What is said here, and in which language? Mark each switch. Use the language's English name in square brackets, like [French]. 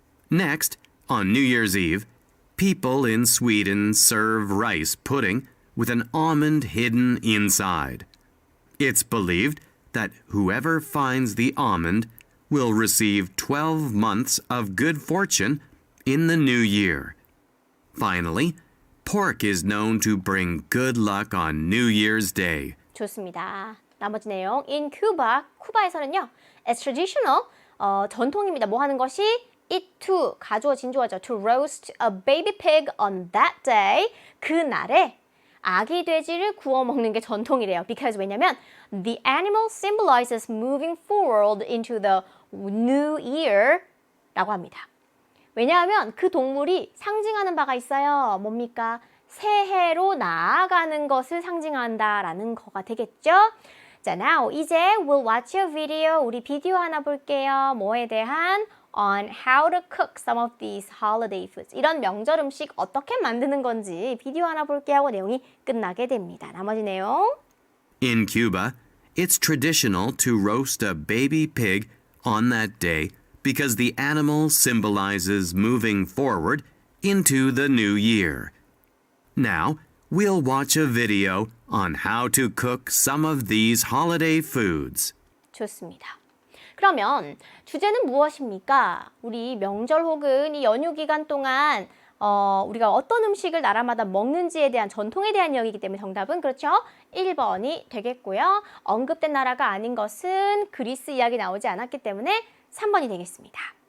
[English] Next, on New Year's Eve, people in Sweden serve rice pudding with an almond hidden inside. It's believed that whoever finds the almond will receive 12 months of good fortune in the new year. Finally, pork is known to bring good luck on New Year's Day. [Korean] 좋습니다. 나머지 내용. [English] In Cuba, [Korean] 쿠바에서는요. [English] It's traditional, [Korean] 전통입니다. 뭐 하는 것이? [English] It to, [Korean] 가주어 진주어죠. [English] To roast a baby pig on that day. [Korean] 그날에 아기 돼지를 구워 먹는 게 전통이래요. [English] Because [Korean] 왜냐면 [English] the animal symbolizes moving forward into the new year [Korean] 라고 합니다. 왜냐하면 그 동물이 상징하는 바가 있어요. 뭡니까? 새해로 나아가는 것을 상징한다라는 거가 되겠죠? 자, [English] now [Korean] 이제 [English] we'll watch a video. [Korean] 우리 비디오 하나 볼게요. 뭐에 대한? [English] On how to cook some of these holiday foods. [Korean] 이런 명절 음식 어떻게 만드는 건지 비디오 하나 볼게 하고 내용이 끝나게 됩니다. 나머지 내용. [English] In Cuba, it's traditional to roast a baby pig on that day because the animal symbolizes moving forward into the new year. Now, we'll watch a video on how to cook some of these holiday foods. [Korean] 좋습니다. 그러면 주제는 무엇입니까? 우리 명절 혹은 이 연휴 기간 동안 우리가 어떤 음식을 나라마다 먹는지에 대한 전통에 대한 이야기이기 때문에 정답은 그렇죠? 1번이 되겠고요. 언급된 나라가 아닌 것은 그리스 이야기 나오지 않았기 때문에 3번이 되겠습니다.